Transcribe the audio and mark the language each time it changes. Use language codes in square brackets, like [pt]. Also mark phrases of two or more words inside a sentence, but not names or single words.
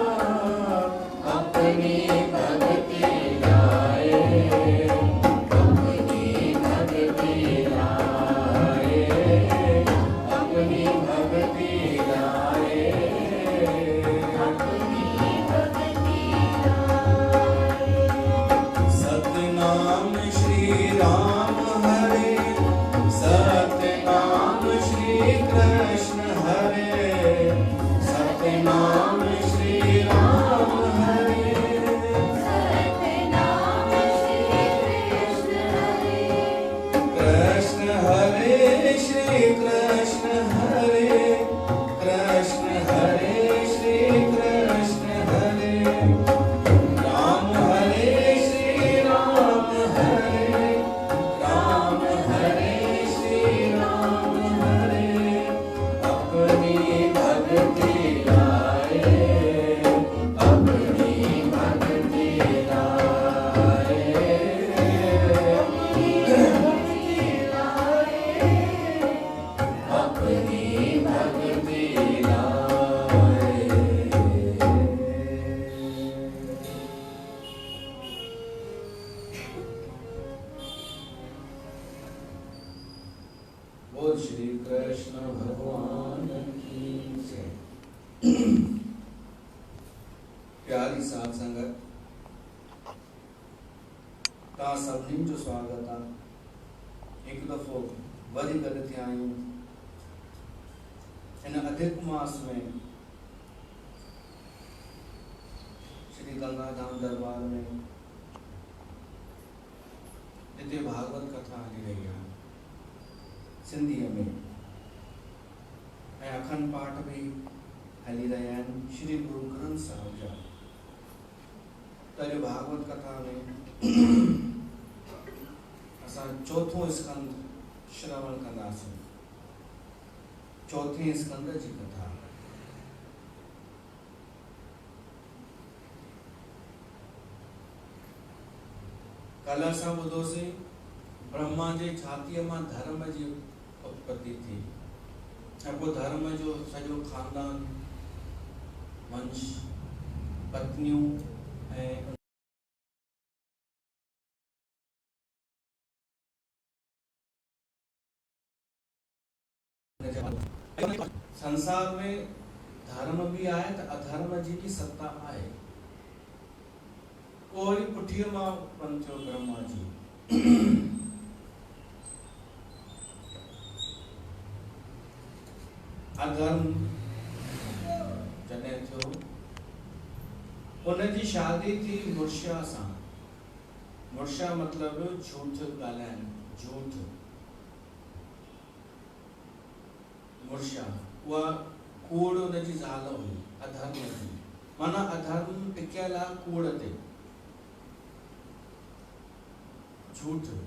[hi] अपनी भक्ति लाए अपनी भक्ति लाए अपनी भक्ति लाए सतनाम श्री राम हरे सतनाम श्री कृष्ण हरे सतनाम श्री राम हरे कृष्ण हरे श्री कृष्ण हरे कृष्ण हरे श्री कृष्ण हरे राम हरे श्री राम हरे राम हरे श्री राम हरे अपनी भक्ति लाए अपनी भक्ति लाए अपनी भक्ति लाए बोल श्री कृष्ण भगवान की जय। [sd] प्यारी साध संगत ता सभिनी जो स्वागत आहे। एक दफ़ो वरी गॾु थिया आहियूं इन अधिक मास में श्री गंगाधाम दरबार में जिते भागवत कथा हली रही आहे सिंधीअ में ऐं अखंड पाठ भी हली रहिया आहिनि श्री गुरु ग्रंथ साहिब जा। त अॼु भागवत कथा में असां चौथों स्कंद श्रवण कंदासीं। चौथे स्कंद जी कथा। कल असां ॿुधोसीं ब्रह्मा जे छातीअ मां धर्म जी उत्पत्ति थी ऐं पोइ धर्म जो सॼो खानदान, वंश, पत्नियूं ऐं संसार में धर्म भी आहे त अधर्म जी भी सत्ता आहे। पोइ वरी पुठीअ मां उत्पन्न थियो ब्रह्मा जी। अधर्म जॾहिं थियो उनजी शादी थी मुर्शिया सां। मुर्शिया मतलब झूठ ॻाल्हाइण, झूठ। मुर्शिया उहा कूड़ उनजी ज़ाल हुई, अधर्म जी। माना अधर्म टिकियल आहे कूड़ ते, झूठ।